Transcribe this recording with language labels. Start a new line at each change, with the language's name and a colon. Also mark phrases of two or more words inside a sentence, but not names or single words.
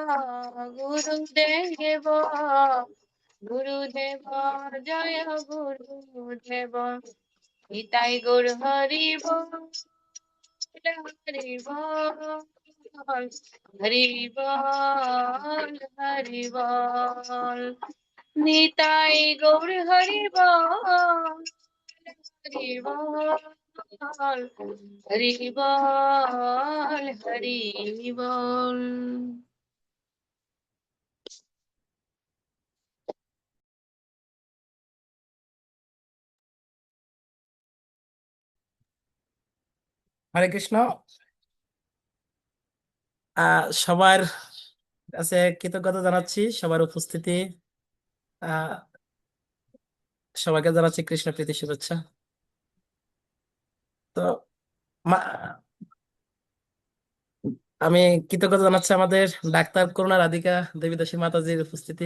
Bangla: গুরুদেব, গুরুদেব, জয় গুরুদেব, নিতাই গুরু হরি বল, হরি বল, হরি বল, হরি বল, নিতাই গুরু হরি বল, হরি বল, হরি বল, হরি বল. হরে কৃষ্ণ। সবার কাছে কৃতজ্ঞতা জানাচ্ছি, সবার উপস্থিতি। আহ সবাইকে জানাচ্ছি কৃষ্ণ প্রীতি শুভেচ্ছা। তো মা- আমি কৃতজ্ঞতা জানাচ্ছি আমাদের ডাক্তার করুণা রাধিকা দেবীদাসী মাতাজির উপস্থিতি।